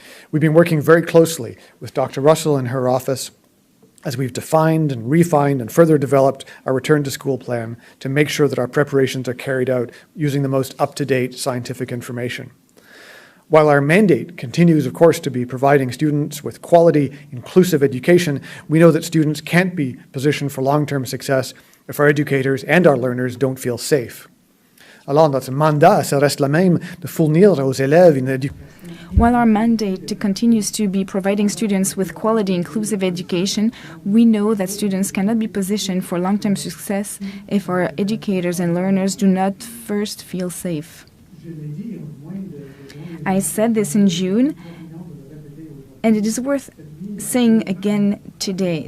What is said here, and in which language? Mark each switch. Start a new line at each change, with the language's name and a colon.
English: We've been working very closely with Dr. Russell and her office as we've defined and refined and further developed our return to school plan to make sure that our preparations are carried out using the most up-to-date scientific information. While our mandate continues, of course, to be providing students with quality, inclusive education, we know that students can't be positioned for long-term success if our educators and our learners don't feel safe.
French: Alors, notre mandat, ça reste le même, de fournir aux élèves une éducation.
English: While our mandate continues to be providing students with quality, inclusive education, we know that students cannot be positioned for long-term success if our educators and learners do not first feel safe. I said this in June, and it is worth saying again today.